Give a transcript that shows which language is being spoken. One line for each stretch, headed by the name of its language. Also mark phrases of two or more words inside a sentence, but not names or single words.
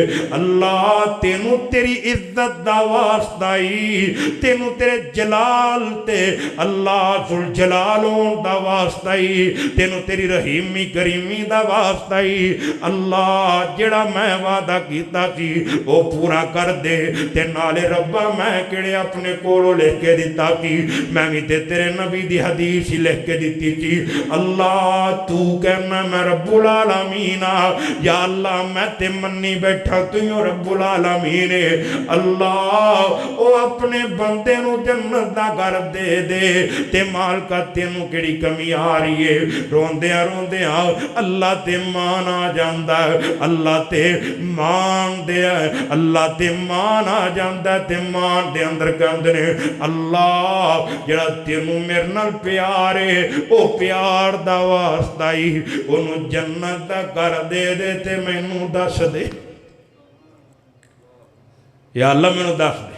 Punjabi: اللہ تینوں تیری عزت دا واسطہ ہی، تینوں تیرے جلال تے
Arabic: الله ذو الجلال
Punjabi: ہون دا واسطہ ہی، تینوں تیری رحیمی کریمی دا واسطہ ہی. اللہ جہڑا میں وعدہ کیتا سی او پورا کر دے، تے نالے ربا میں کہڑے اپنے کولوں لکھ کے دتا سی، میں بھی تے تیرے نبی دی حدیث ہی لکھ کے دتی تھی. اللہ توں کہنا میں
Arabic: رب العالمین
Punjabi: آ,
Arabic: یا الله
Punjabi: میں تے منی بیٹھا توں ہی
Arabic: رب العالمین
Punjabi: ہے. اللہ او اپنے بندے نوں جنت دا گھر دے دے، تے مالکا تینوں کہڑی کمی آ رہی ہے. روندیاں روندیاں اللہ تے مان آ جاندا، اللہ تے مان دے، اللہ تے مان آ جاندا، تے مان دے اندر کہندے نے اللہ جہڑا تینوں میرے نال پیار ہے او پیار دا واسطہ ہی اونوں جنت دا گھر دے دے، تے مینوں دس دے,
Arabic: یا الله
Punjabi: مینوں دس دے.